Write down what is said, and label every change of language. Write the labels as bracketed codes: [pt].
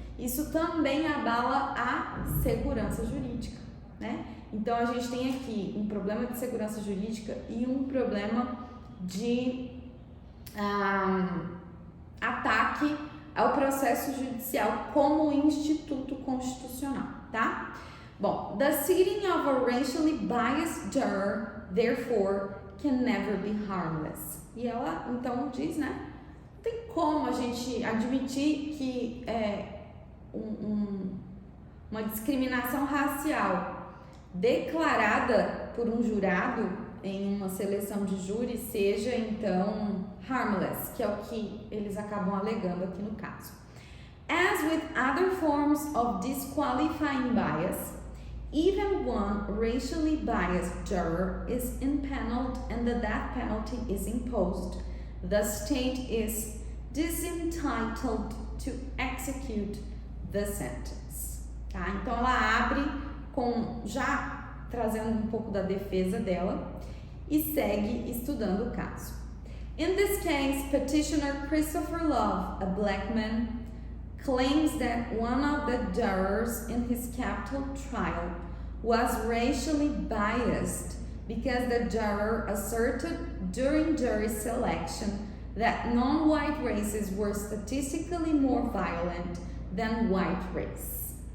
[pt] Isso também abala a segurança jurídica, né? Então a gente tem aqui um problema de segurança jurídica e um problema de ataque ao processo judicial como instituto constitucional, tá? [en] Bom, the seating of a racially biased juror, therefore, can never be harmless. [pt] E ela então diz, né? Não tem como a gente admitir que uma discriminação racial declarada por um jurado em uma seleção de júri seja então harmless, que é o que eles acabam alegando aqui no caso. [en] As with other forms of disqualifying bias, even one racially biased juror is impaneled and the death penalty is imposed, the state is disentitled to execute the sentence. [pt] Tá? Então ela abre já trazendo um pouco da defesa dela e segue estudando o caso. [en] In this case, petitioner Christopher Love, a black man, claims that one of the jurors in his capital trial was racially biased because the juror asserted during jury selection that non-white races were statistically more violent than white race.